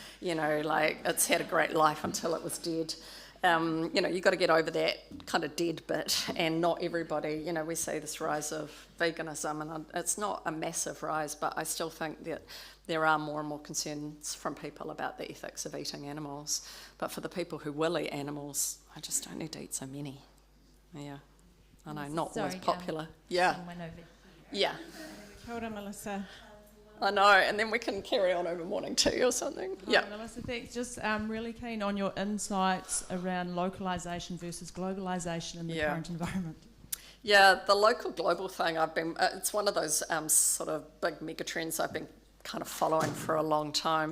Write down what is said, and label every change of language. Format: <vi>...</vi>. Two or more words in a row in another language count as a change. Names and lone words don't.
<en>It's had a great life until it was dead. You've got to get over that kind of dead bit, and not everybody, we see this rise of veganism, and it's not a massive rise, but I still think that there are more and more concerns from people about the ethics of eating animals. But for the people who will eat animals, I just don't need to eat so many. Yeah. I know, not Sorry, always popular. Yeah, someone over yeah.</en> <mi>Kia ora, Melissa.</mi> <en>I know, and then we can carry on over morning tea or something. Yeah. Hi, Melissa, thanks. Just really keen on your insights around localisation versus globalisation in the current environment. Yeah, the local global thing, it's one of those sort of big mega trends I've been kind of following for a long time.</en>